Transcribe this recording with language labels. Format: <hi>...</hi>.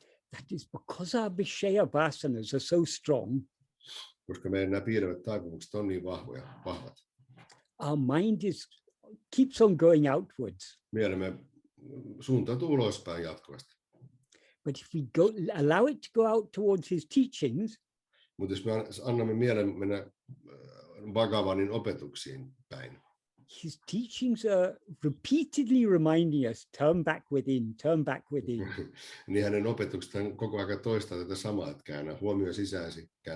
<en>That is because our Vishaya vasanas are so strong.</en> <fi>Koska meidän nämä piilevät taipumukset on niin vahvat.</fi> <en>Our mind keeps on going outwards.</en> <fi>Mielemme suuntautuu ulospäin jatkuvasti.</fi> <en>But if we allow it to go out towards his teachings,</en> <fi>mutta jos me annamme mielen mennä Bhagavanin opetuksiin päin,</fi> <en>his teachings are repeatedly reminding us, turn back within, turn back within.</en> <fi>Niin hänen opetukset koko ajan toistaa tätä samaa, että käännä huomio sisäisi.</fi>